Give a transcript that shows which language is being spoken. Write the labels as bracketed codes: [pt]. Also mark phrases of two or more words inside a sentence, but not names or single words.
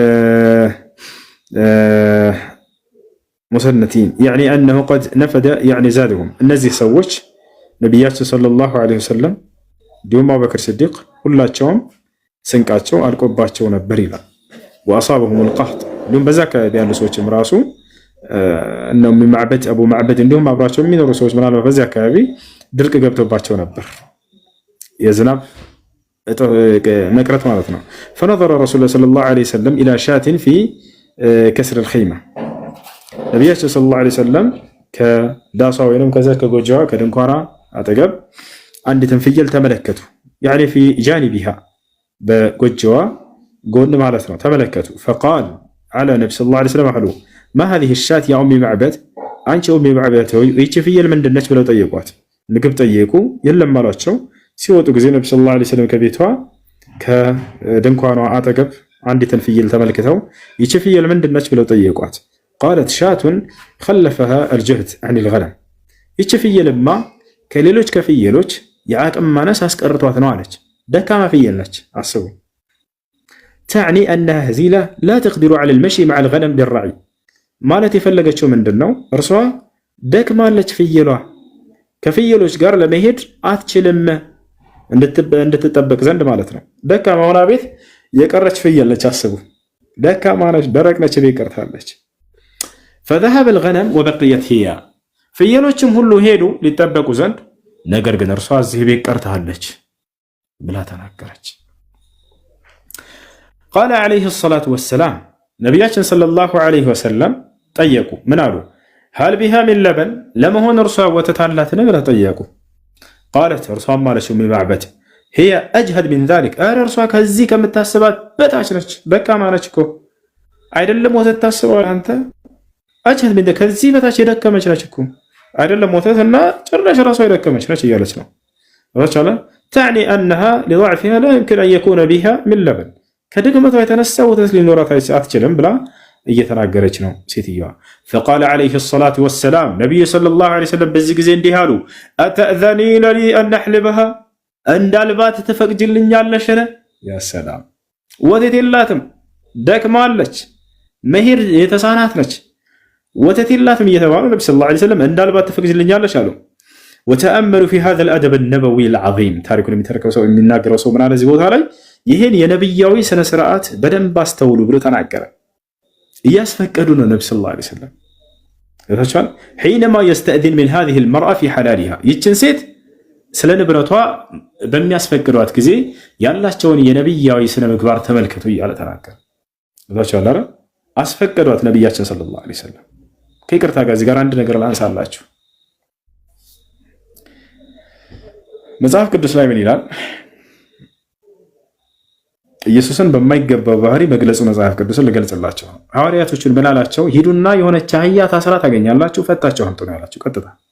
[ar] مسنتين يعني أنه قد نفد يعني زادهم [am] እነዚህ ሰዎች ነቢያችን [ar] صلى الله عليه وسلم [am] እንዲሁም አቡበክር ሲዲቅ ሁላቸውም ስንቃቸው አልቆባቸው ነበር ይላል። [ar] وأصابهم القحط [am] እንዲሁም በዛ አካባቢ ያሉ ሰዎችም ራሱ እነው ማዕበድ አቡ ማዕበድ እንዲሁም አብራቸው የሚኖሩ ሰዎች ምናልባት በዚህ አካባቢ ድርቅ ገብቶባቸው ነበር፣ የዝናብ መቅረት ማለት ነው። [ar] فنظر رسول الله صلى الله عليه وسلم الى شاة في كسر الخيمه [am] ነብያችን [ar] صلى الله عليه وسلم [am] ከዳሷ ወይንም ከዛ ከጎጆዋ ከድንኳኗ አጠገብ አንዲትን ፍየል [ar] ተመለከቱ። ያኒ في جانبها [am] በጎጆዋ ጎን ማለት ነው ተመለከቱ። [ar] فقال على نبي صلى الله عليه وسلم قالوا ما هذه الشاة يا أمي معبد [am] አንቺ ኡሚ ማዕበድ ይህች ፍየል ምንድነች ብለው ጠየቋት። ምግብ ጠየቁ፣ የለም አሏቸው። ሲወጡ ጊዜ ነብዩ [ar] صلى الله عليه وسلم [am] ከቤቷ ከድንኳኗ አጠገብ አንዲትን ፍየል ተመልክተው ይህች ፍየል ምንድነች ብለው ጠየቋት። [ar] قالت شاة خلفها الجهد عن الغنم [am] ይህች ፍየልማ ከሌሎች ከፍየሎች የአቅም ማነስ አስቀርቷት ነው አለች። ደካማ ፍየል ነች። አስቡ [ar] تعني أنها هزيلة لا تقدر على المشي مع الغنم بالرعي [am] ማለት የፈለገችው ምንድነው? እርሷ ደክማለች ፍየሏ ከፍየሎች ጋር ለመሄድ አትችልም እንድትጠበቅ ዘንድ ማለት ነው። ደካማ ሆና ቤት የቀረች ፍየል ነች። አስቡ ደካማ ነች፣ ደረቅ ነች፣ ቤት ቀርታለች። [ar] فذهب الغنم وبقيت هي [am] ፍየሎችም ሁሉ ሄዱ ሊጠበቁ ዘንድ፣ ነገር ግን እርሷ እዚህ ቤት ቀርታለች ብላ ተናገረች። [ar] قال عليه الصلاة والسلام [am] ነቢያችን [ar] صلى الله عليه وسلم [am] ጠየቁ። ምን አሉ? [ar] هل بها من لبن [am] ለመሆን እርሷ ወተት አላትን ብለው ጠየቁ። قالت እርሷም አለች ኡሚ ማዕበድ [ar] هي أجهد من ذلك [am] እርሷ ከዚህ ከምታስባት በታች ነች፣ ደካማ ነች እኮ አይደለም ወተት ታስበዋል አንተ አጀት ምን ከዚህ በታች የደከመች ነች እኮ አይደለም ወተትና ጭራሽ ራሷ የደከመች ነች እያለች ነው ወጣላ [ar] تعني انها لضعفها لا يمكن ان يكون بها من لبن [am] ከድክመቷ የተነሳ ወተት ሊኖራት አትችልም ብላ እየተናገረች ነው ሴትየዋ [ar] فقال عليه الصلاه والسلام [am] ነብዩ ሰለላሁ [ar] عليه وسلم [am] በዚህ ጊዜ እንዲህ አሉ [ar] أتأذنين لي أن نحلبها [am] እንዳልባት ትፈቅጂልኛለሽ ያ ሰላም ወተት የላትም ደክማለች መሄድ የተሳናት ነች ወተት የላትም እየተባሉ ነብዩ [ar] صلى الله عليه وسلم [am] እንዳልባት ትፈቅጂልኛለሽ አሉ [ar] وتأملوا في هذا الأدب النبوي العظيم [am] ታሪኩን የሚተርከው ሰው የሚናገረው ሰው ምን አለ እዚህ ቦታ ላይ ይሄን የነብያዊ ስነ ስርዓት በደንብ አስተውሉ ብሎ ተናገረ እያስፈቀዱ ነው ነብዩ [ar] صلى الله عليه وسلم [am] ከተቻለ [ar] حينما يستأذن من هذه المرأة في حلالها [am] ይችን ሴት ስለ ንብረቷ በሚያስፈቅዷት ጊዜ ያላቸውን የነብያዊ ስነ ምግባር ተመልከቱ እያለ ተናገረ ከተቻለ አይደል አስፈቀዷት ነብያችን [ar] صلى الله عليه وسلم [am] ከይቅርታ ጋር እዚህ ጋር አንድ ነገር ላንሳላችሁ መጽሐፍ ቅዱስ ላይ ምን ይላል ኢየሱስን በማይገባው ባህሪ መግለጹ መጽሐፍ ቅዱስን ልገልጽላችሁ ሐዋርያቶችን ምን አላቸው ሂዱና የሆነች አህያ ታስራ ታገኛላችሁ ፈታቸው አምጡ ነው ያላችሁ ቀጥታ